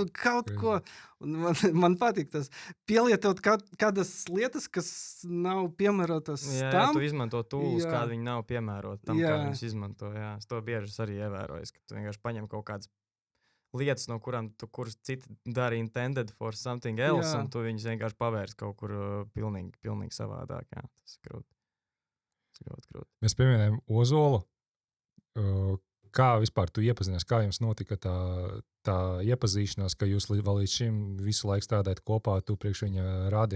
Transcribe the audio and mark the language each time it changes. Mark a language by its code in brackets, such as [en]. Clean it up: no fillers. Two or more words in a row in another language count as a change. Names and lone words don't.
[lv] Kaut ko. Man patīk tas. Pielietot kādas lietas, kas nav piemērotas tam. Tu izmanto tools, kādi viņi nav piemēroti tam, kā viņus izmanto. Es to bieži arī ievēroju, ka tu vienkārši paņem kaut kādas lietas, no kuras citi dara [en] intended for something else, [lv] un tu viņus vienkārši pavērs kaut kur pilnīgi savādāk. Tas ir krūti. Mēs pieminējam Ozolu. Kā vispār tu iepazinies? Kā jums notika tā iepazīšanās, ka jūs vēl līdz šim visu laiku strādājat kopā, tu priekš viņa radi?